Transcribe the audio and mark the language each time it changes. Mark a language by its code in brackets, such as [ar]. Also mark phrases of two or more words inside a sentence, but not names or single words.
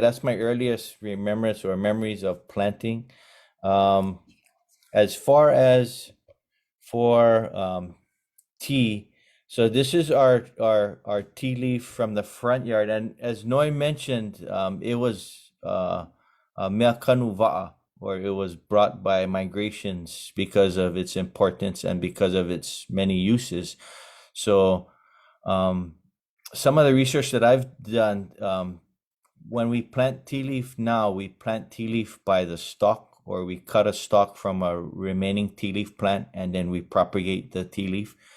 [en] That's my earliest remembrance or memories of planting. As far as for tea, so this is our tea leaf from the front yard, and as Noi mentioned, it was [haw] mea kanu va'a, [en] or it was brought by migrations because of its importance and because of its many uses. So some of the research that I've done, when we plant tea leaf now, we plant tea leaf by the stalk, or we cut a stalk from a remaining tea leaf plant and then we propagate the tea leaf.